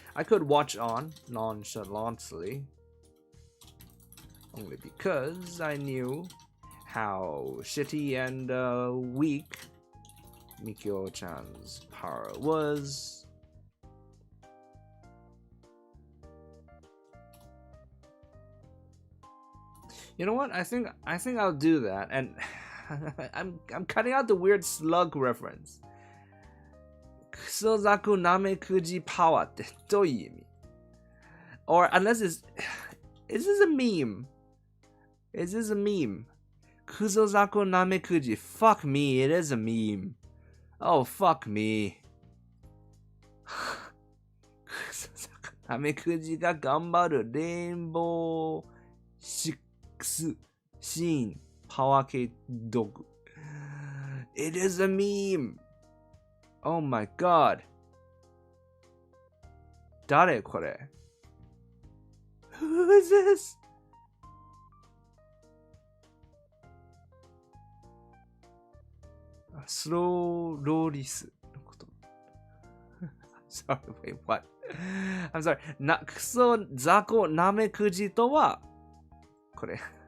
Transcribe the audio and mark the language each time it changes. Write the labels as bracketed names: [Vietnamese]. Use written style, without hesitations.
[English] I could watch on nonchalantly only because I knew how shitty and weak Mikko-chan's power was. You know what? I think I'll do that, and I'm cutting out the weird slug reference. [Japanese] Kusozaku namekuji power ってどういう意味? [English] Or unless is this a meme? Is this a meme? Kusozaku namekuji. Fuck me, it is a meme. Oh fuck me. [Japanese] Kusozaku namekuji が頑張るレインボー6シーン Power K Dog. [English] It is a meme. Oh my god. [Japanese] 誰これ? [English] Who is this? [Japanese] Slow Loris のこと。 [English] Sorry, wait, what? I'm sorry. [Japanese] クソザコナメクジとはこれ。